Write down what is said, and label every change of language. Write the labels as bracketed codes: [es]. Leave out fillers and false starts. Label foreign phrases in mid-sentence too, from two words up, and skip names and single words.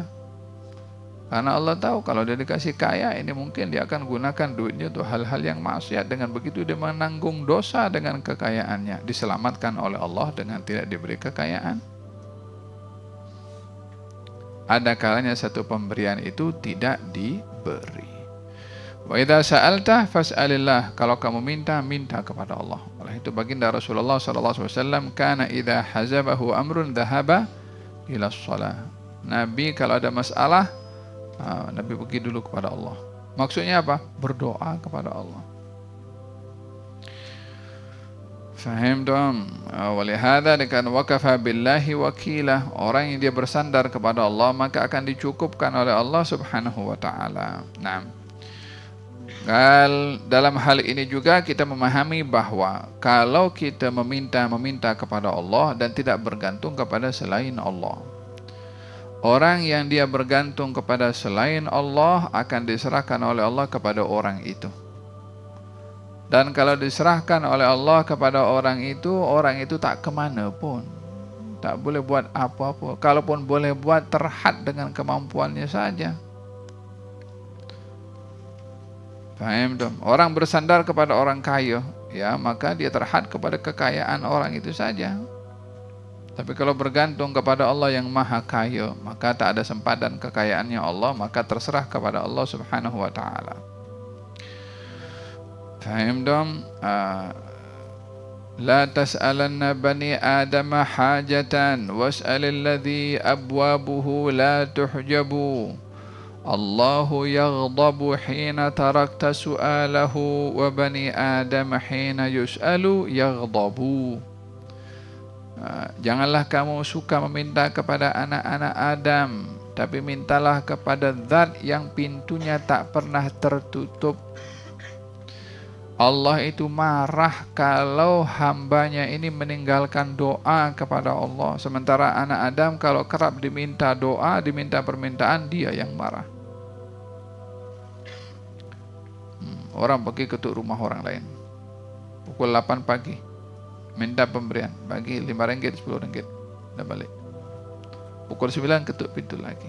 [ms] Karena Allah tahu kalau dia dikasih kaya, ini mungkin dia akan gunakan duitnya untuk hal-hal yang maksiat. Dengan begitu dia menanggung dosa dengan kekayaannya. Diselamatkan oleh Allah dengan tidak diberi kekayaan. Ada kalanya satu pemberian itu tidak diberi. [ar] وإذا سألت فاسأل الله. [ms] Kalau kamu minta, minta kepada Allah. Oleh itu baginda [ar] Rasulullah صلى الله عليه وسلم كان إذا حزبه أمر ذهب إلى الصلاة. [ms] Nabi kalau ada masalah, Nabi pergi dulu kepada Allah. Maksudnya apa? Berdoa kepada Allah. Faham dong? [ar] Walihada dengan وكفى بالله وكيلا. [ms] Orang yang dia bersandar kepada Allah maka akan dicukupkan oleh Allah [ar] سبحانه وتعالى. [ms] Nah, dalam hal ini juga kita memahami bahwa kalau kita meminta kepada Allah dan tidak bergantung kepada selain Allah, orang yang dia bergantung kepada selain Allah akan diserahkan oleh Allah kepada orang itu. Dan kalau diserahkan oleh Allah kepada orang itu tak kemana pun, tak boleh buat apa-apa. Kalaupun boleh buat, terhad dengan kemampuannya saja. Faham dong? Orang bersandar kepada orang kaya, ya maka dia terhad kepada kekayaan orang itu saja. Tapi kalau bergantung kepada Allah yang maha kaya, maka tak ada sempadan kekayaannya Allah, maka terserah kepada Allah [ar] سبحانه وتعالى. [ms] Faham dong? [ar] لا تسألن بني آدم حاجة واسأل الذي أبوابه لا تحجب. الله يغضب حين تركت سؤاله وبني آدم حين يسأل يغضب. [ms] Janganlah kamu suka meminta kepada anak-anak Adam, tapi mintalah kepada zat yang pintunya tak pernah tertutup. Allah itu marah kalau hambanya ini meninggalkan doa kepada Allah. Sementara anak Adam kalau kerap diminta doa, diminta permintaan, dia yang marah. Orang pergi ketuk rumah orang lain pukul 8 pagi, minta pemberian, bagi 5 ringgit, 10 ringgit, dah balik. Pukul 9 ketuk pintu lagi.